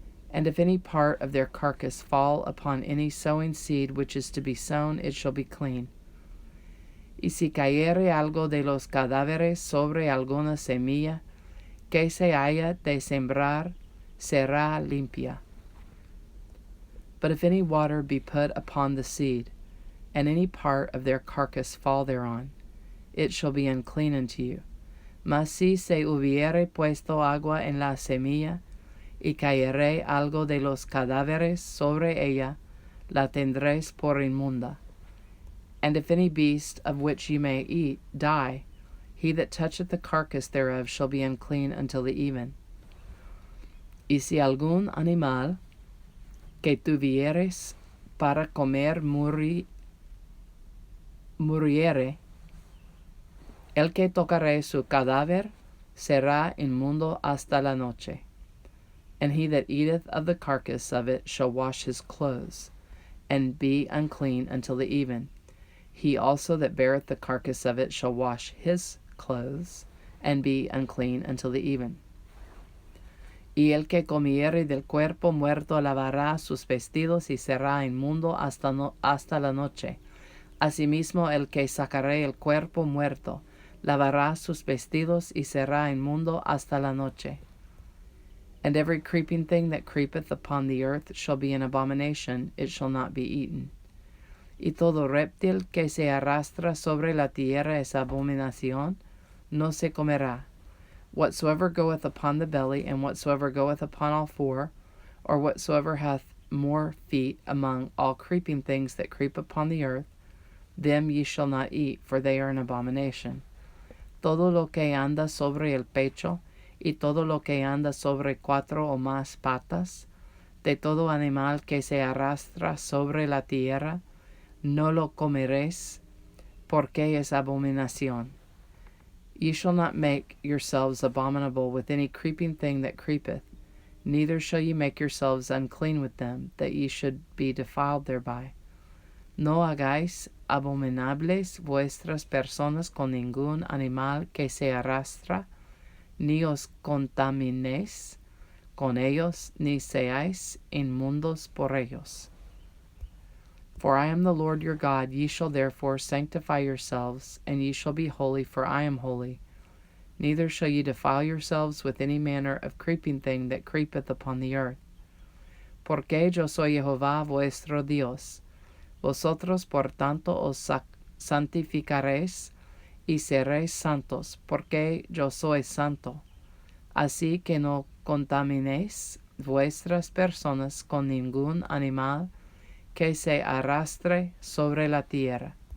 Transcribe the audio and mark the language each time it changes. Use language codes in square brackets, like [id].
[en] And if any part of their carcass fall upon any sowing seed which is to be sown, it shall be clean. [es] Y si cayere algo de los cadáveres sobre alguna semilla que se haya de sembrar, será limpia. [en] But if any water be put upon the seed, and any part of their carcass fall thereon, it shall be unclean unto you. [es] Mas si se hubiere puesto agua en la semilla, y cayere algo de los cadáveres sobre ella, la tendréis por inmunda. [en] And if any beast of which ye may eat die, he that toucheth the carcass thereof shall be unclean until the even. [es] Y si algún animal que tuvieres para comer muriere, el que tocare su cadáver será inmundo hasta la noche. [en] And he that eateth of the carcass of it shall wash his clothes, and be unclean until the even. He also that beareth the carcass of it shall wash his clothes, and be unclean until the even. [es] Y el que comiere del cuerpo muerto lavará sus vestidos y será inmundo hasta la noche. Asimismo el que sacare el cuerpo muerto lavará sus vestidos y será inmundo hasta la noche. [en] And every creeping thing that creepeth upon the earth shall be an abomination, it shall not be eaten. [es] Y todo reptil que se arrastra sobre la tierra es abominación, no se comerá. [en] Whatsoever goeth upon the belly, and whatsoever goeth upon all four, or whatsoever hath more feet among all creeping things that creep upon the earth, them ye shall not eat, for they are an abomination. [es] Todo lo que anda sobre el pecho, y todo lo que anda sobre cuatro o más patas, de todo animal que se arrastra sobre la tierra, no lo comeréis, porque es abominación. [en] Ye shall not make yourselves abominable with any creeping thing that creepeth, neither shall ye make yourselves unclean with them, that ye should be defiled thereby. [es] No hagáis abominables vuestras personas con ningún animal que se arrastra, ni os contaminéis con ellos, ni seáis inmundos por ellos. [en] For I am the Lord your God, ye shall therefore sanctify yourselves, and ye shall be holy, for I am holy. neither shall ye defile yourselves with any manner of creeping thing that creepeth upon the earth. [es] Porque yo soy Jehová vuestro Dios. Vosotros por tanto os santificaréis y seréis santos, porque yo soy santo. Así que no contaminéis vuestras personas con ningún animal que se arrastre sobre la tierra.